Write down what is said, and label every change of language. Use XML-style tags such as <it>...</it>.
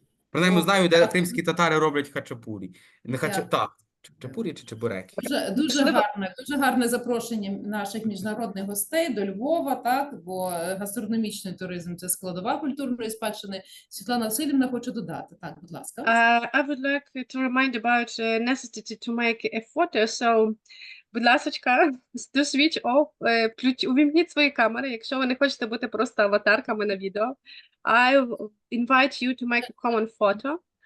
<uk>Принаймні знаю, де кримські татари роблять хачапурі. Не так, хачапурі чи чебуреки. Дуже гарне запрошення наших міжнародних гостей до Львова, так, бо гастрономічний туризм – це складова культурної спадщини. Світлана Васильівна хоче додати. Так, будь ласка.</uk> <en>I would like to remind about necessity to make a photo.</en> <uk>So, будь ласочка,</uk> <en>do switch off,</en> <uk>увімкніть свої камери, якщо ви не хочете бути просто аватарками на відео.</uk> <en>I invite you to make a common photo.</en>